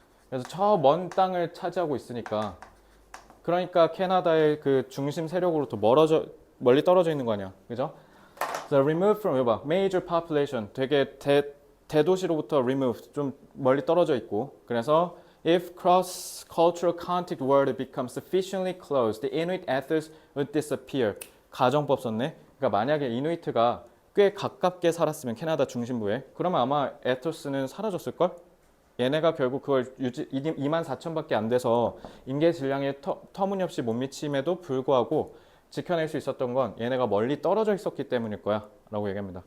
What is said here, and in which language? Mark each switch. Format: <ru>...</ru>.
<ko>그래서 저 먼 땅을 차지하고 있으니까 그러니까 캐나다의 그 중심 세력으로부터 멀리 떨어져 있는 거 아니야. 그죠?</ko> <en>So removed from,</en> <ko>여봐,</ko> <en>major population,</en> <ko>되게 대도시로부터 removed, 좀 멀리 떨어져 있고 그래서</ko> <en>If cross-cultural contact were to become sufficiently close, the Inuit ethos would disappear.</en> <ko>가정법 썼네. 그러니까 만약에 이누이트가 꽤 가깝게 살았으면 캐나다 중심부에 그러면 아마 에토스는 사라졌을걸? 얘네가 결국 그걸 2만 4천밖에 안 돼서 인계 질량에 터무니없이 못 미침에도 불구하고 지켜낼 수 있었던 건 얘네가 멀리 떨어져 있었기 때문일 거야 라고 얘기합니다.</ko>